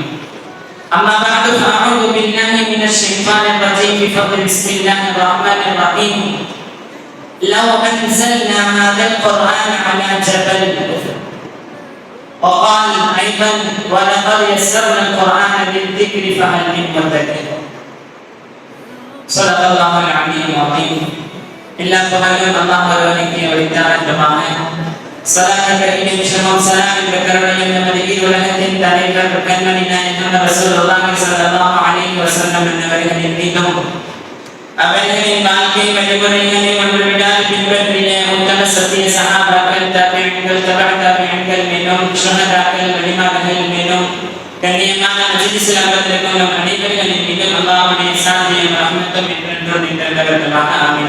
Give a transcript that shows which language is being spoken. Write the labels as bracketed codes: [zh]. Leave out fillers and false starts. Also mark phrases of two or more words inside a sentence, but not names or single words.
[ar] أما بعد فأعوذ بالله من الشيطان الرجيم بفضل بسم الله الرحمن الرحيم. لو أنزلنا هذا القرآن على جبل وقال أيضا ولقد يسرنا القرآن للذكر فهل من مدكر. صدق الله العلي العظيم. [ta] எல்லா புகழும் அல்லாஹ் ஒருவனுக்கே உரித்தானதுமாக. ஸலாத் நிமிஷமும் ஸலாம் என்ற கருணையும் நமது உலகத்தின் தலைவர் கண்மணி நாயகம் ரசூலுல்லாஹி [ar] صلى الله عليه وسلم [ta] அவர்களின் மீதும் அவர்களின் வாழ்க்கை வழிமுறைகளை ஒன்றுவிடால் பின்பற்றிய உத்தம சத்திய சஹாபாக்கள் தாபிஈன்கள் தபஅ மீதும் ஷஹதாக்கள் வலிமார்கள் மீதும் கண்ணியமான மஜ்லிஸில் அமர்ந்திருக்கும் நம் அனைவர்களின் மீதும் அல்லாஹ்வுடைய சாந்தியும் ரஹ்மத்தும் என்றென்றும் நின்றவர்களாக ஆமீன்.